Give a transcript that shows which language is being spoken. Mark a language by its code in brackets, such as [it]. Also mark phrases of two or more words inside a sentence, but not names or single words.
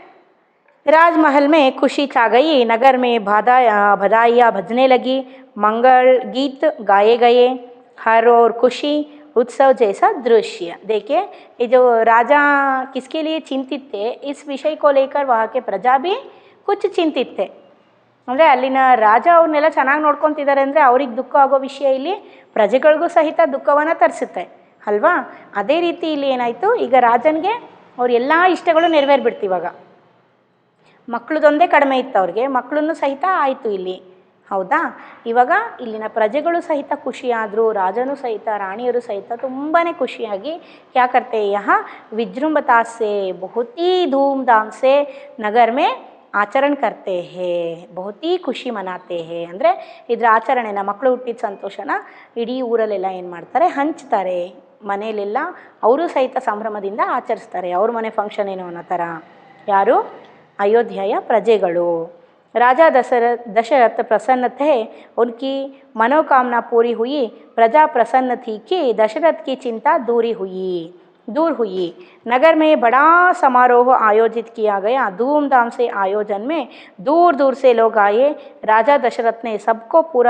[hi] राजमहल में खुशी छा गई नगर में बधाइयाँ बजने लगी मंगल गीत गाए गए हर और खुशी उत्सव जैसा दृश्य देखिए ये जो राजा किसके लिए चिंतित थे इस विषय को लेकर वहाँ के प्रजा भी कुछ चिंतित थे [kn] ಅಂದರೆ ಅಲ್ಲಿನ ರಾಜ ಅವ್ರನ್ನೆಲ್ಲ ಚೆನ್ನಾಗಿ ನೋಡ್ಕೊತಿದ್ದಾರೆ ಅಂದರೆ ಅವ್ರಿಗೆ ದುಃಖ ಆಗೋ ವಿಷಯ ಇಲ್ಲಿ ಪ್ರಜೆಗಳಿಗೂ ಸಹಿತ ದುಃಖವನ್ನು ತರಿಸುತ್ತೆ ಅಲ್ವಾ ಅದೇ ರೀತಿ ಇಲ್ಲಿ ಏನಾಯಿತು ಈಗ ರಾಜನಿಗೆ ಅವ್ರ ಎಲ್ಲ ಇಷ್ಟಗಳು ನೆರವೇರ್ಬಿಡ್ತು ಇವಾಗ ಮಕ್ಕಳದೊಂದೇ ಕಡಿಮೆ ಇತ್ತು ಅವ್ರಿಗೆ ಮಕ್ಕಳನ್ನು ಸಹಿತ ಆಯಿತು ಇಲ್ಲಿ ಹೌದಾ ಇವಾಗ ಇಲ್ಲಿನ ಪ್ರಜೆಗಳು ಸಹಿತ ಖುಷಿಯಾದರು ರಾಜನೂ ಸಹಿತ ರಾಣಿಯರು ಸಹಿತ ತುಂಬಾ ಖುಷಿಯಾಗಿ [hi] क्या करते हैं यहाँ विजृंभता से बहुत ही धूमधाम से नगर में ಆಚರಣೆ करते हैं बहुत ही खुशी मनाते हैं [kn] ಅಂದರೆ ಇದರ ಆಚರಣೆನ ಮಕ್ಕಳು ಹುಟ್ಟಿದ ಸಂತೋಷನ ಇಡೀ ಊರಲ್ಲೆಲ್ಲ ಏನು ಮಾಡ್ತಾರೆ ಹಂಚ್ತಾರೆ ಮನೆಯಲ್ಲೆಲ್ಲ ಅವರು ಸಹಿತ ಸಂಭ್ರಮದಿಂದ ಆಚರಿಸ್ತಾರೆ ಅವ್ರ ಮನೆ ಫಂಕ್ಷನ್ ಏನೋ ಅನ್ನೋ ಥರ ಯಾರು ಅಯೋಧ್ಯೆಯ ಪ್ರಜೆಗಳು [hi] राजा दशरथ प्रसन्न थे उनकी मनोकामना पूरी हुई प्रजा प्रसन्न थी कि दशरथ की चिंता दूर हुई नगर में बड़ा समारोह आयोजित किया गया धूमधाम से आयोजन में दूर दूर से लोग आए राजा दशरथ ने सबको पूरा